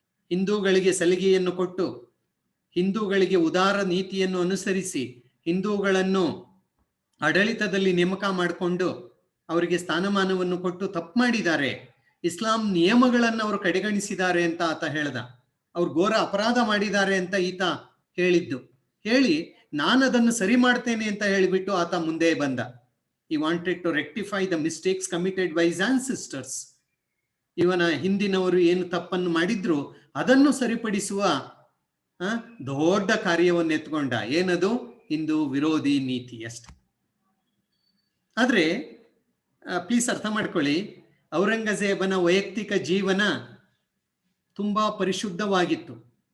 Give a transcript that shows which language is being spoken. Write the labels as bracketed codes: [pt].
[kn] ಹಿಂದೂಗಳಿಗೆ ಸಲಿಗೆಯನ್ನು ಕೊಟ್ಟು, ಹಿಂದೂಗಳಿಗೆ ಉದಾರ ನೀತಿಯನ್ನು ಅನುಸರಿಸಿ, ಹಿಂದೂಗಳನ್ನು ಆಡಳಿತದಲ್ಲಿ ನೇಮಕ ಮಾಡಿಕೊಂಡು ಅವರಿಗೆ ಸ್ಥಾನಮಾನವನ್ನು ಕೊಟ್ಟು ತಪ್ಪು ಮಾಡಿದ್ದಾರೆ. ಇಸ್ಲಾಂ ನಿಯಮಗಳನ್ನು ಅವರು ಕಡೆಗಣಿಸಿದ್ದಾರೆ ಅಂತ ಆತ ಹೇಳ್ದ. ಅವ್ರು ಘೋರ ಅಪರಾಧ ಮಾಡಿದ್ದಾರೆ ಅಂತ ಈತ ಹೇಳಿದ್ದು. ಹೇಳಿ ನಾನು ಅದನ್ನು ಸರಿ ಮಾಡ್ತೇನೆ ಅಂತ ಹೇಳಿಬಿಟ್ಟು ಆತ ಮುಂದೆ ಬಂದ. [en] He wanted to rectify the mistakes committed by his ancestors. [kn] ಇವನ ಹಿಂದಿನವರು ಏನು ತಪ್ಪನ್ನು ಮಾಡಿದ್ರು ಅದನ್ನು ಸರಿಪಡಿಸುವ ದೊಡ್ಡ ಕಾರ್ಯವನ್ನು ಎತ್ಕೊಂಡ. ಏನದು? ಹಿಂದೂ ವಿರೋಧಿ ನೀತಿ ಅಷ್ಟೆ. ಆದ್ರೆ ಪ್ಲೀಸ್ ಅರ್ಥ ಮಾಡ್ಕೊಳ್ಳಿ, ಔರಂಗಜೇಬನ ವೈಯಕ್ತಿಕ ಜೀವನ ತುಂಬಾ ಪರಿಶುದ್ಧವಾಗಿತ್ತು.